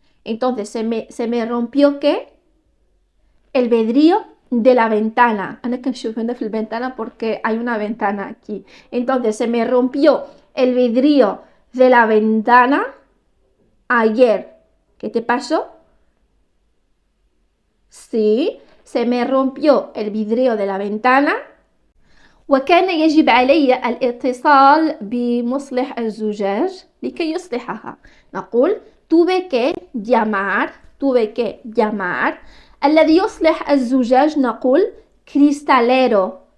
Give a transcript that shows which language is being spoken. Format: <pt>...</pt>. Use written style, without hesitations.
<es>Entonces se me rompió que el vidrio de la ventana.</es> <ar>أنا كنشوف هنا في الفنتانة</ar> <es>porque hay una ventana aquí. Entonces se me rompió el vidrio de la ventana ayer. ¿Qué te pasó? Sí, se me rompió el vidrio de la ventana.</es> <ar>وكان يجب علي الاتصال بمصلح الزجاج لكي يصلحها. نقول</ar> <es>tuve que llamar</es> <ar>الذي يصلح الزجاج نقول cristalero.</ar>